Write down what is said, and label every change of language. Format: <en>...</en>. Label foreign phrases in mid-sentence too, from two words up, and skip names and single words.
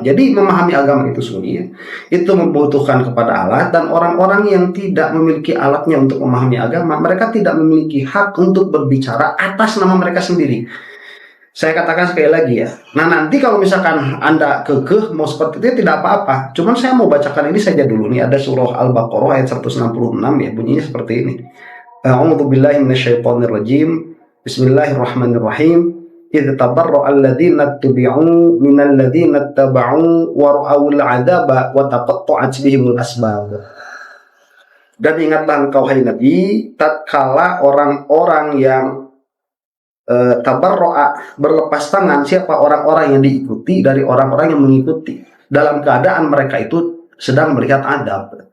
<id>Jadi memahami agama itu sulit, itu membutuhkan kepada alat, dan orang-orang yang tidak memiliki alatnya untuk memahami agama, mereka tidak memiliki hak untuk berbicara atas nama mereka sendiri. Saya katakan sekali lagi ya. Nah, nanti kalau misalkan Anda kekeh mau seperti itu tidak apa-apa. Cuman saya mau bacakan ini saja dulu nih. Ada surah Al-Baqarah ayat 166 ya. Bunyinya seperti ini.</id> <ar>أعوذ بالله من الشيطان الرجيم. بسم الله الرحمن الرحيم. إذ تبرأ الذين اتبعوا من الذين اتبعوا ورأوا العذاب وتقطعت بهم الأسباب.</ar> <id>Dan ingatlah engkau hai Nabi, tatkala orang-orang yang tabarro'a berlepas tangan, siapa orang-orang yang diikuti dari orang-orang yang mengikuti, dalam keadaan mereka itu sedang melihat adab.</id>